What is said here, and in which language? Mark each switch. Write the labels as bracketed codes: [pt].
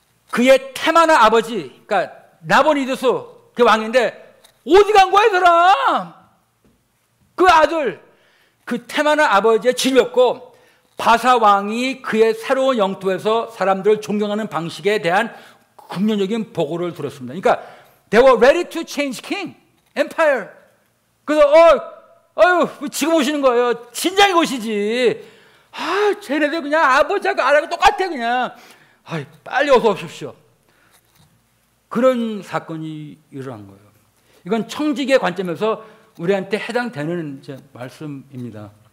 [ko] 그의 테마나 아버지, 그러니까 나보니두스 그 왕인데 어디 간 거야, 이 사람? 그 아들, 그 테마나 아버지의 질렸고 바사 왕이 그의 새로운 영토에서 사람들을 존경하는 방식에 대한 긍정적인 보고를 들었습니다. [en] 그러니까 they were ready to change king, empire. [ko] 그래서 지금 오시는 거예요. 진작에 오시지. 쟤네들 그냥 아버지하고 아들하고 똑같아 그냥. 빨리 어서 오십시오. 그런 사건이 일어난 거예요. 이건 청지기의 관점에서 우리한테 해당되는 이제 말씀입니다.